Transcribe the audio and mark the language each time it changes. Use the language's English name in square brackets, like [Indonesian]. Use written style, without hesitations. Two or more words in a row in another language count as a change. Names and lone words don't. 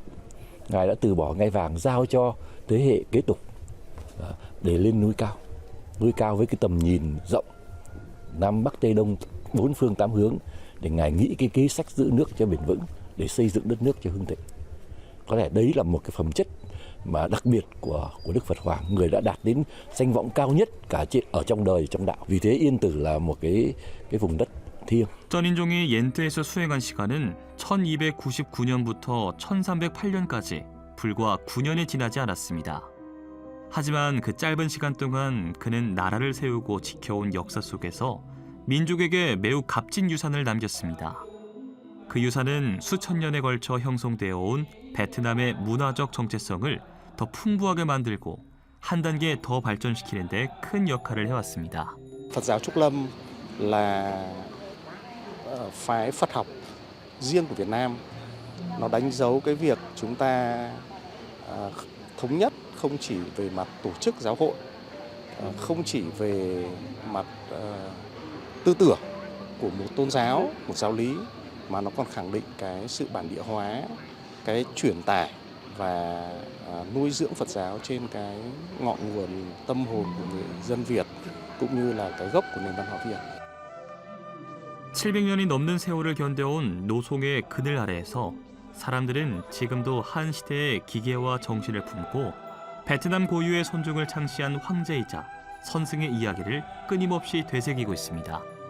[Vietnamese] Ngài đã từ bỏ ngai vàng giao cho thế hệ kế tục để lên núi cao với cái tầm nhìn rộng, Nam Bắc Tây Đông, 4 phương 8 hướng, để Ngài nghĩ cái kế sách giữ nước cho bền vững, để xây dựng đất nước cho hưng thịnh. Có lẽ đấy là một cái phẩm chất mà đặc biệt của Đức Phật Hoàng, người đã đạt đến danh vọng cao nhất cả ở trong đời, trong đạo. Vì thế Yên Tử là một cái vùng đất thiêng. [Korean] 전인종이 옌트에서 수행한 시간은 1299년부터 1308년까지 불과 9년이 지나지 않았습니다. 하지만 그 짧은 시간 동안 그는 나라를 세우고 지켜온 역사 속에서 민족에게 매우 값진 유산을 남겼습니다. 그 유산은 수천 년에 걸쳐 형성되어 온 베트남의 문화적 정체성을 더 풍부하게 만들고 한 단계 더 발전시키는 데 큰 역할을 해왔습니다. [Vietnamese] Phật giáo Trúc Lâm là phái Phật học riêng của Việt Nam. Nó đánh dấu cái việc chúng ta thống nhất không chỉ về mặt tổ chức giáo hội, không chỉ về mặt tư tưởng của một tôn giáo, một giáo lý, mà nó còn khẳng định cái sự bản địa hóa, cái truyền tải và nuôi dưỡng Phật giáo trên cái ngọn nguồn tâm hồn của người dân Việt, cũng như là cái gốc của nền văn hóa Việt. [Korean] 700년이 넘는 세월을 견뎌온 노송의 그늘 아래에서 사람들은 지금도 한 시대의 기계와 정신을 품고 베트남 고유의 선종을 창시한 황제이자 선승의 이야기를 끊임없이 되새기고 있습니다.